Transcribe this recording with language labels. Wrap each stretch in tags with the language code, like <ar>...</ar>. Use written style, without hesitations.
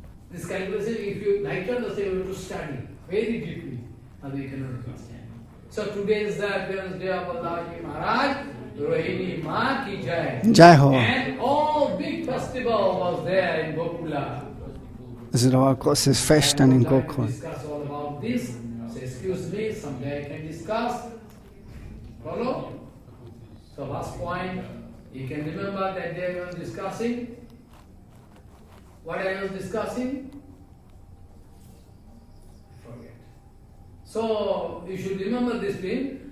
<en>This calculation, if you like to understand, you have to study very deeply, and you cannot understand. So today is the appearance day of Balaji Maharaj, Rohini</en> <hi>Ma ki Jai. Jai Ho.</hi> <en>And all big festival was there in Gokula.</en> <de>Also da war ein großes Fest dann in Gokul.</de> <en>Discuss all about this. So excuse me, someday I can discuss. Follow? So last point, you can remember that day I was discussing. What I was discussing? Forget. So you should remember this thing.</en>